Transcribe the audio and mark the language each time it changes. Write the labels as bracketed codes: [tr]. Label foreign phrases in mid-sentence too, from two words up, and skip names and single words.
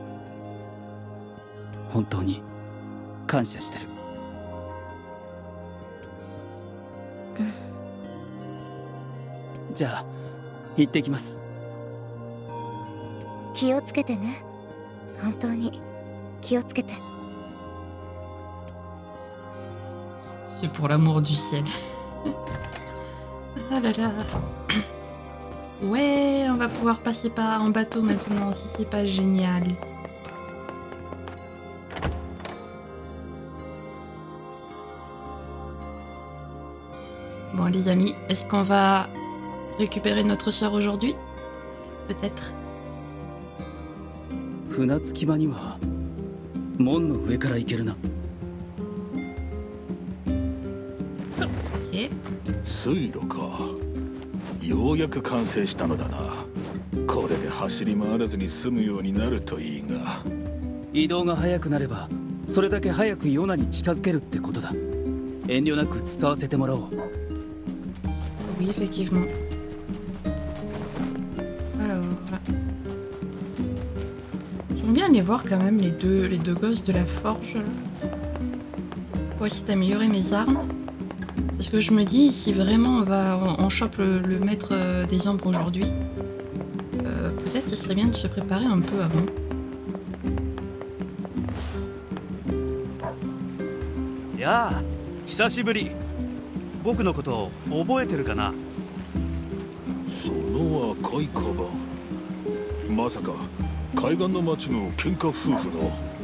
[ja] 本当に感謝してる。じゃあ行ってきます。気をつけてね。本当に気をつけて。 [fr] C'est pour l'amour du ciel. Ah là là. Ouais, on va pouvoir passer en bateau maintenant, si c'est pas génial. Bon les amis, est-ce qu'on va récupérer notre sœur aujourd'hui? Peut-être. [ja] 船着き場には門の上から行けるな。 Ok. 水路か。ようやく完成したのだな。これで走り回らずに済むようになるといいが。移動が早くなればそれだけ早くヨナに近づけるってことだ。遠慮なく伝わせてもらおう。 [fr] Oui, effectivement. Alors, j'aime bien les voir quand même, les deux gosses de la forge. Pour essayer d'améliorer mes armes. Parce que je me dis, si vraiment on chope le maître des ombres aujourd'hui, peut-être qu'il serait bien de se préparer un peu avant. [ja] やあ、久しぶり。僕のこと覚えてるかな。その赤いカバン、まさか海岸の町の喧嘩夫婦の。